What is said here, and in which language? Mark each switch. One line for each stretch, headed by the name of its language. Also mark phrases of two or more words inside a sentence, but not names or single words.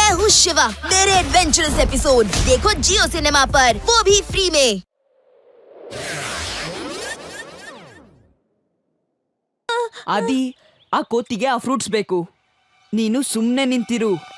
Hindi: हूँ शिवा। मेरे
English: adventurous episode
Hindi: देखो जियो सिनेमा पर, वो भी फ्री में।
Kannada: ಆದಿ, ಆ ಕೋತಿಗೆ ಆ ಫ್ರೂಟ್ಸ್ ಬೇಕು. ನೀನು ಸುಮ್ಮನೆ ನಿಂತಿರು.